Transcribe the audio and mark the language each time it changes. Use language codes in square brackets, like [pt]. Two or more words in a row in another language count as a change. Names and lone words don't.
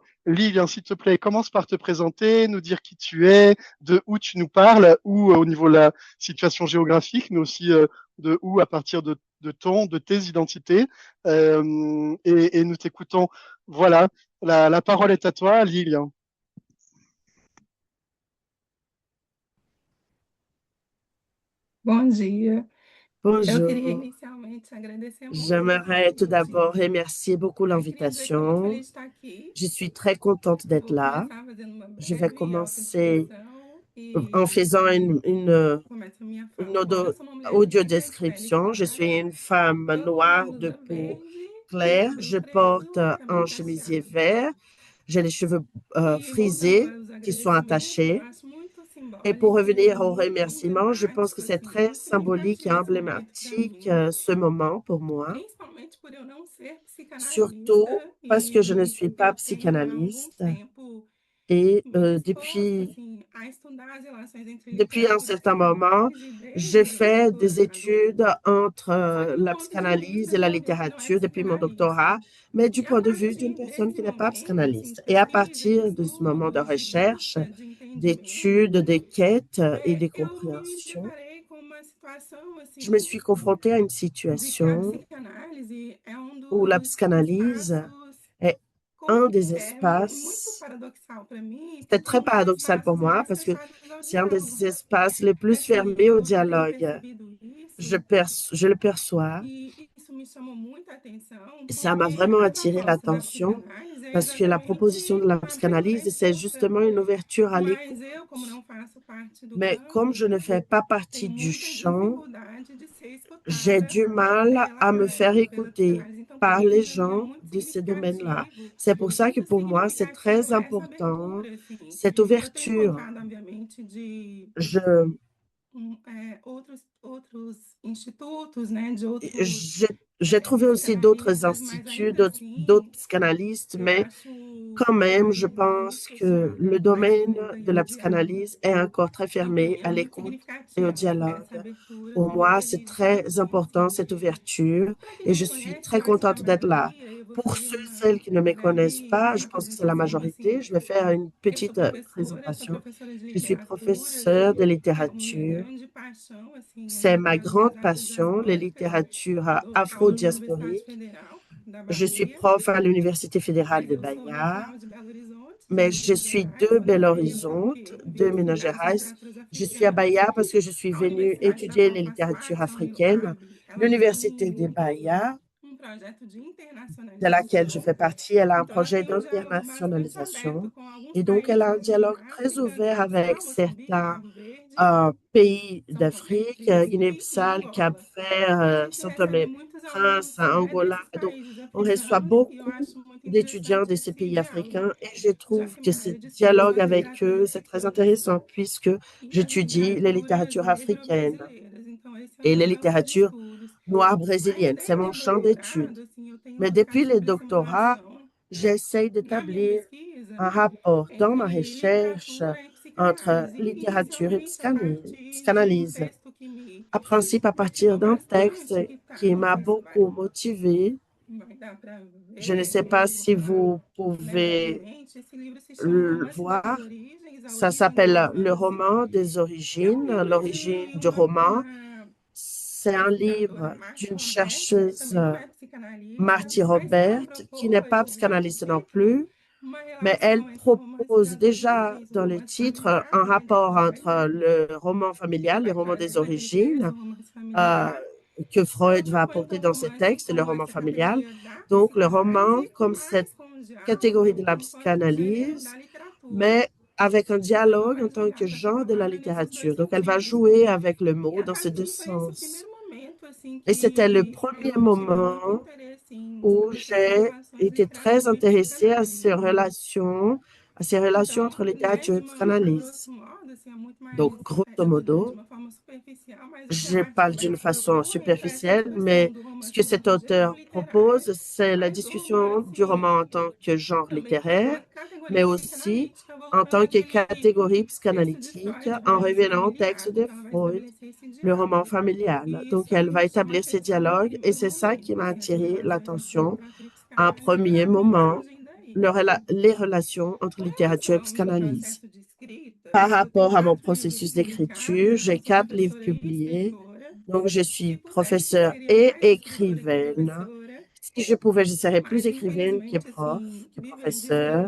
[fr] Lilian, s'il te plaît, commence par te présenter, nous dire qui tu es, de où tu nous parles, ou au niveau de la situation géographique, mais aussi de où à partir de tes identités. Et nous t'écoutons. Voilà, la parole est à toi, Lilian. [pt] Bom dia. Eu queria [fr] Bonjour. [pt] inicialmente agradecer muito o [fr] J'aimerais tout d'abord [pt] convite. [fr] remercier beaucoup [pt] Queria dizer que eu muito [fr] l'invitation. [pt] feliz de estar aqui. [fr] Je suis très contente d'être [pt] Vou [fr] là. [pt] começar fazendo uma [fr] Je vais [pt] breve [fr] commencer [pt] autointrodução [fr] en [pt] e [fr] faisant [pt] começo a minha [fr] une [pt] fala. Bom, eu sou uma mulher negra de pele [fr] audio-description. Je [pt] clara. [fr] suis une femme [pt] Eu tô na [fr] noire de [pt] blusa [fr] peau [pt] verde e [fr] claire. [pt] cabelo [fr] Je porte [pt] preso, [fr] un [pt] cabelo [fr] chemisier [pt] cacheado. [fr] vert. J'ai les cheveux [pt] E voltando [fr] frisés [pt] para os [fr] qui sont [pt] agradecimentos, eu [fr] attachés. [pt] acho muito [fr] Et pour [pt] simbólico e [fr] revenir aux [pt] muito [fr] remerciements, je pense [pt] emblemático, [fr] que c'est [pt] assim, [fr] très [pt] muito [fr] symbolique et [pt] significativo esse momento para [fr] emblématique [pt] mim, [fr] ce moment pour moi, [pt] principalmente por eu não ser [fr] surtout [pt] psicanalista [fr] parce que je ne [pt] e [fr] suis pas [pt] eu tenho há algum [fr] psychanalyste [pt] tempo [fr] et [pt] me disposto assim a estudar as relações entre [fr] depuis un [pt] literatura e [fr] certain moment, [pt] psicanálise desde [fr] j'ai [pt] a [fr] fait [pt] literatura [fr] des études [pt] adulta. [fr] entre [pt] Só que do [fr] la [pt] ponto de [fr] psychanalyse [pt] vista [fr] et [pt] de [fr] la [pt] alguém que não é [fr] littérature depuis mon doctorat, [pt] psicanalista. [fr] mais du [pt] E a [fr] point de vue d'une [pt] partir [fr] personne [pt] desse [fr] qui n'est pas [pt] momento, assim, [fr] de psychanalyste. Et à [pt] pesquisa, de [fr] partir de ce moment de [pt] estudos, de [fr] recherche, [pt] busca, de entendimento, [fr] d'études, de quêtes et de [pt] eu me [fr] compréhension, [pt] deparei com uma situação [fr] je me [pt] assim [fr] suis confrontée à une [pt] de que a [fr] situation [pt] psicanálise é um [fr] où la [pt] dos [fr] psychanalyse [pt] espaços [fr] est [pt] como [fr] un [pt] que [fr] des [pt] é muito [fr] espaces, [pt] paradoxal para mim, [fr] c'est [pt] porque [fr] très [pt] mais [fr] paradoxal pour [pt] fáceis e [fr] moi [pt] mais [fr] parce que [pt] fechados ao [fr] c'est un [pt] diálogo. [fr] des espaces les plus [pt] Assim, [fr] fermés au [pt] eu já tenho [fr] dialogue. [pt] percebido [fr] Je, [pt] isso [fr] je le perçois. [pt] e isso me chamou muita atenção, [fr] Ça m'a [pt] porque [fr] vraiment [pt] a [fr] attiré [pt] proposta da [fr] l'attention [pt] psicanálise é [fr] parce que la proposition de [pt] exatamente [fr] la [pt] abrir uma [fr] psychanalyse, c'est [pt] escuta. [fr] justement une ouverture à l'écoute. [pt] Mas eu, como não faço parte do [fr] Mais comme [pt] campo, [fr] je ne fais pas partie [pt] tenho [fr] du [pt] muita [fr] champ, [pt] dificuldade de ser [fr] j'ai [pt] escutada [fr] du mal à me faire [pt] pela [fr] écouter [pt] psicanálise. Então, para [fr] par [pt] mim, [fr] les [pt] para mim é [fr] gens [pt] muito [fr] de ces domaines-là. [pt] significativo. [fr] C'est pour ça que [pt] Muito [fr] pour moi, c'est [pt] significativo [fr] très [pt] essa [fr] important, [pt] abertura, assim. [fr] cette [pt] Eu tenho [fr] ouverture. [pt] encontrado, obviamente, de [fr] Je, [pt] outros institutos, né, de outros [fr] j'ai j'ai trouvé aussi d'autres [pt] psicanalistas, mas [fr] instituts, [pt] ainda [fr] d'autres [pt] assim, [fr] psychanalystes, [pt] eu [fr] mais [pt] acho [fr] quand même, je [pt] ainda [fr] pense [pt] muito [fr] que le [pt] fechada à [fr] domaine [pt] escuta e [fr] de [pt] ao [fr] la [pt] diálogo. [fr] psychanalyse est encore très [pt] Então, para [fr] fermé [pt] mim, é [fr] à [pt] muito [fr] l'écoute et au [pt] significativa essa [fr] dialogue. [pt] abertura [fr] Pour [pt] do [fr] moi, c'est [pt] modernismo. [fr] très important cette [pt] E [fr] ouverture [pt] para quem [fr] et [pt] não [fr] je [pt] me [fr] suis [pt] conhece, [fr] très [pt] eu acho que a [fr] contente d'être là. [pt] maioria, eu vou [fr] Pour [pt] fazer [fr] ceux et [pt] uma [fr] celles qui ne me connaissent [pt] breve [fr] pas, je pense que c'est la [pt] apresentação, [fr] majorité, [pt] assim. [fr] je vais faire une [pt] Eu sou [fr] petite [pt] professora, sou [fr] présentation. [pt] professora de [fr] Je suis [pt] literatura, [fr] professeure de [pt] assim, é minha [fr] littérature. [pt] grande paixão, assim, [fr] C'est ma [pt] as [fr] grande [pt] artes [fr] passion, les [pt] diaspóricas. [fr] littératures [pt] Dou aula na Universidade [fr] afro-diasporiques. [pt] Federal da [fr] Je suis [pt] Bahia, [fr] prof à l'Université fédérale [pt] mas [fr] de [pt] eu sou [fr] Bahia. [pt] natural de Belo Horizonte, [fr] Mais [pt] de [fr] je [pt] Minas [fr] suis [pt] Gerais. [fr] de [pt] Estou na [fr] Belo [pt] Bahia [fr] Horizonte, [pt] porque [fr] de [pt] vim [fr] Minas [pt] estudar as [fr] Gerais. [pt] literaturas [fr] Je suis à [pt] africanas. [fr] Bahia parce que je suis [pt] A [fr] venue [pt] Universidade da [fr] étudier [pt] qual [fr] les [pt] faço [fr] littératures [pt] parte, a [fr] africaines. [pt] Unifab, ela [fr] L'Université de [pt] tem [fr] Bahia, [pt] projeto de [fr] de laquelle je [pt] internacionalização. [fr] fais partie, elle a un [pt] Então, ela [fr] projet [pt] tem um diálogo bastante [fr] d'internationalisation. [pt] aberto com alguns [fr] Et donc, elle a un [pt] países [fr] dialogue [pt] na [fr] très [pt] África, [fr] ouvert avec [pt] Guiné-Bissau, Moçambique, [fr] certains [pt] Cabo Verde, [fr] pays [pt] São Tomé e [fr] d'Afrique, [pt] Príncipe e [fr] Guinée-Bissau, [pt] Angola. E a [fr] Cap-Vert, [pt] gente recebe muitos [fr] Saint-Thomas-Prince, [pt] alunos, né, [fr] Angola. [pt] desses [fr] Donc, [pt] países [fr] on reçoit [pt] africanos e eu [fr] beaucoup [pt] acho muito [fr] d'étudiants [pt] interessante [fr] de ces [pt] esse [fr] pays [pt] diálogo, [fr] africains et je [pt] já [fr] trouve [pt] que [fr] que [pt] minha [fr] ce [pt] área de estudo são [fr] dialogue [pt] as [fr] avec eux, [pt] literaturas [fr] c'est très [pt] africanas [fr] intéressant puisque [pt] e as [fr] j'étudie les [pt] literaturas [fr] littératures africaines [pt] negro-brasileiras. Então, esse é o [fr] et [pt] meu [fr] les [pt] campo de [fr] littératures [pt] estudos. [fr] noires [pt] Mas [fr] brésiliennes. C'est [pt] desde [fr] mon [pt] o [fr] champ d'études. [pt] doutorado, assim, eu tenho [fr] Mais depuis [pt] buscado [fr] le [pt] estabelecer uma [fr] doctorat, [pt] relação [fr] j'essaye [pt] na minha [fr] d'établir [pt] pesquisa [fr] un rapport dans ma [pt] entre [fr] recherche [pt] literatura e [fr] entre [pt] psicanálise, [fr] littérature et [pt] inicialmente a partir de um [fr] psychanalyse. [pt] texto que me [fr] À principe, à partir [pt] motivou [fr] d'un texte [pt] bastante, que está, [fr] qui [pt] não [fr] m'a [pt] sei se [fr] beaucoup motivé. [pt] vai dar para [fr] Je ne [pt] ver [fr] sais pas [pt] ou [fr] si [pt] botar [fr] vous pouvez [pt] brevemente. Esse livro se chama [fr] le [pt] Romance das [fr] voir. [pt] Origens, a [fr] Ça [pt] origem do [fr] s'appelle Le [pt] romance. [fr] roman des [pt] É um [fr] origines, [pt] livro [fr] l'origine [pt] de [fr] du roman. [pt] uma [fr] C'est un [pt] pesquisadora, [fr] livre [pt] Marty [fr] d'une [pt] Robert, que [fr] chercheuse, [pt] também não é psicanalista, [fr] Marty [pt] mas que ela [fr] Robert, qui n'est [pt] propôs [fr] pas [pt] já no [fr] psychanalyste non [pt] título [fr] plus, [pt] uma [fr] mais elle [pt] relação entre o romance [fr] propose [pt] das [fr] déjà [pt] origens, o [fr] dans le [pt] romance [fr] titre [pt] familiar, [fr] un [pt] né, da [fr] rapport entre [pt] Freud, [fr] le roman familial, les [pt] da [fr] romans [pt] Freud, [fr] des [pt] daquele texto, [fr] origines, [pt] o romance euh, familiar. [fr] que [pt] Ela [fr] Freud va [pt] propõe [fr] apporter [pt] então o [fr] dans ses [pt] romance [fr] textes, le [pt] como [fr] roman [pt] essa [fr] familial. [pt] categoria da [fr] Donc, le roman [pt] psicanálise, [fr] comme cette [pt] mas com um [fr] catégorie [pt] diálogo [fr] de la [pt] enquanto gênero [fr] psychanalyse, [pt] da literatura. [fr] mais avec un [pt] Então, ela [fr] dialogue en [pt] vai [fr] tant [pt] jogar [fr] que [pt] para [fr] genre de la [pt] trabalhar nesses dois [fr] littérature. Donc, elle va [pt] sentidos. [fr] jouer avec le [pt] E [fr] mot [pt] a [fr] dans ces deux [pt] partir foi esse o [fr] sens. [pt] primeiro momento assim [fr] Et c'était le [pt] que [fr] premier [pt] eu tive muito [fr] moment [pt] interesse em [fr] où [pt] estabelecer essas [fr] j'ai [pt] relações [fr] été très [pt] literatura e [fr] intéressée [pt] psicanálise. [fr] à ces relations [pt] Então, [fr] entre [pt] né, [fr] littérature et [pt] a [fr] psychanalyse. [pt] grosso modo, assim, é muito [fr] Donc, [pt] mais, [fr] grosso [pt] de [fr] modo, [pt] uma forma superficial, mas o que a [fr] je [pt] Marty [fr] parle d'une [pt] Roberts [fr] façon [pt] propõe, então, é essa [fr] superficielle, [pt] discussão [fr] mais [pt] do [fr] ce [pt] romance [fr] que cet [pt] enquanto gênero [fr] auteur [pt] literário, [fr] propose, c'est la [pt] mas do [fr] discussion [pt] romance [fr] du roman en tant que genre [pt] também como [fr] littéraire, [pt] uma categoria [fr] mais aussi [pt] psicanalítica, [fr] en [pt] voltando [fr] tant que [pt] àquele [fr] catégorie [pt] texto de [fr] psychanalytique, [pt] Freud, do [fr] en [pt] romance [fr] revenant au [pt] familiar. [fr] texte de [pt] Então, ela vai [fr] Freud, [pt] estabelecer esse [fr] le roman [pt] diálogo. [fr] familial. [pt] E [fr] Donc, [pt] isso [fr] elle va [pt] me chama [fr] établir ces [pt] atenção num [fr] dialogues et [pt] primeiro [fr] c'est ça qui [pt] momento, [fr] m'a [pt] assim, essas [fr] attiré [pt] relações entre [fr] l'attention [pt] literatura e [fr] un premier moment les relations entre littérature et psychanalyse. Par rapport à mon processus d'écriture, j'ai 4 livres publiés. Donc, je suis professeure et écrivaine. Si je pouvais, je serais plus écrivaine que professeure.